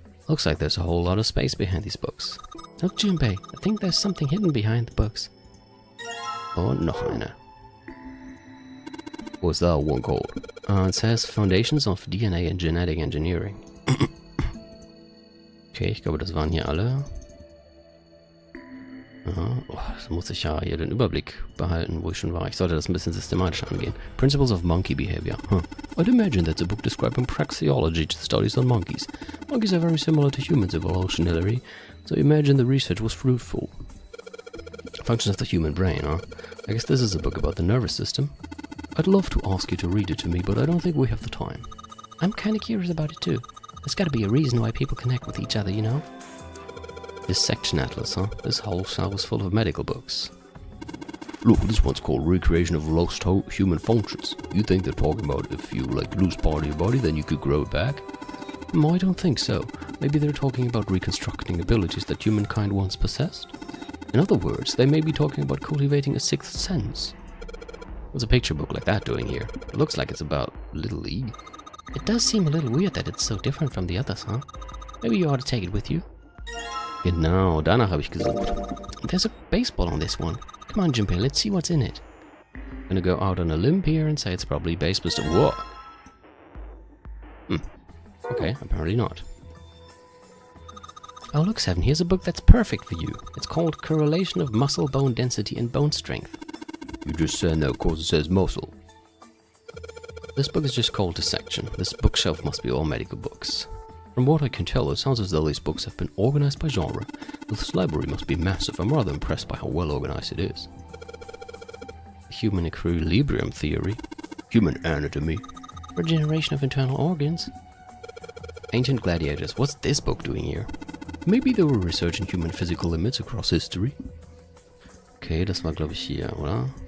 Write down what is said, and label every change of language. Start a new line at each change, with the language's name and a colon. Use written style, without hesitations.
English: Looks like there's a whole lot of space behind these books. Look, Junpei, I think there's something hidden behind the books.
German: Und noch eine.
English: What's that one called? It says Foundations of DNA and Genetic Engineering.
German: Okay, ich glaube, das waren hier alle. Aha. Oh, da muss ich ja hier den Überblick behalten, wo ich schon war. Ich sollte das ein bisschen systematisch angehen.
English: Principles of Monkey Behavior. Huh. I'd imagine that's a book describing praxeology to studies on monkeys. Monkeys are very similar to humans evolutionarily, so I imagine the research was fruitful. Functions of the human brain, huh? I guess this is a book about the nervous system. I'd love to ask you to read it to me, but I don't think we have the time. I'm kinda curious about it too. There's gotta be a reason why people connect with each other, you know? This section atlas, huh? This whole shelf is full of medical books. Look, this one's called Recreation of Lost Human Functions. You think they're talking about if you, like, lose part of your body, then you could grow it back? I don't think so. Maybe they're talking about reconstructing abilities that humankind once possessed? In other words, they may be talking about cultivating a sixth sense. What's a picture book like that doing here? It looks like it's about Little League. It does seem a little weird that it's so different from the others, huh? Maybe you ought to take it with you.
German: Genau, danach habe ich gesucht.
English: There's a baseball on this one. Come on, Junpei, let's see what's in it. I'm gonna go out on a limb here and say it's probably baseball. Whoa! Okay, apparently not. Oh look, Seven, here's a book that's perfect for you. It's called Correlation of Muscle Bone Density and Bone Strength. You just said that because it says muscle. This book is just called Dissection. This bookshelf must be all medical books. From what I can tell, it sounds as though these books have been organized by genre. This library must be massive. I'm rather impressed by how well organized it is. Human equilibrium theory. Human anatomy. Regeneration of internal organs. Ancient gladiators. What's this book doing here? Maybe they were researching human physical limits across history.
German: Okay, das war glaube ich hier, oder?